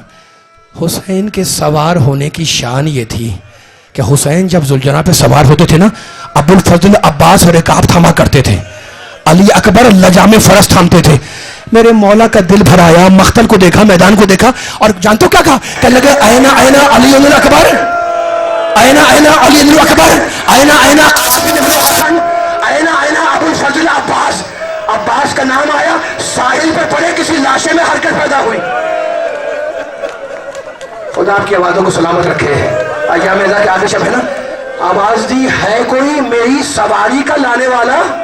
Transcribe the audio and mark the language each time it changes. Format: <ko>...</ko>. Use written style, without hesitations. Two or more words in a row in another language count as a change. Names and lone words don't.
<ur>حسین کے سوار ہونے کی شان یہ تھی کہ حسین جب ذوالجناح پہ سوار ہوتے تھے نا, ابو الفضل عباس رکاب تھاما کرتے تھے, علی اکبر لجام فرس تھامتے تھے. میرے مولا کا دل بھر آیا, مقتل کو دیکھا, میدان کو دیکھا, اور جانتے ہو کیا کہا؟ کہنے لگے</ur> <ar>اینا اینا علی الاکبر, اینا اینا علی الاکبر, اینا اینا قاسم بن حسن, اینا اینا ابو الفضل عباس.</ar> <ur>عباس کا نام آیا, ساحل پہ پڑے کسی لاشے میں حرکت پیدا ہوئی. خدا آپ کی آوازوں کو سلامت رکھے. ایام ازا کے آگے شب ہے نا, آواز دی ہے کوئی میری سواری کا لانے والا.</ur>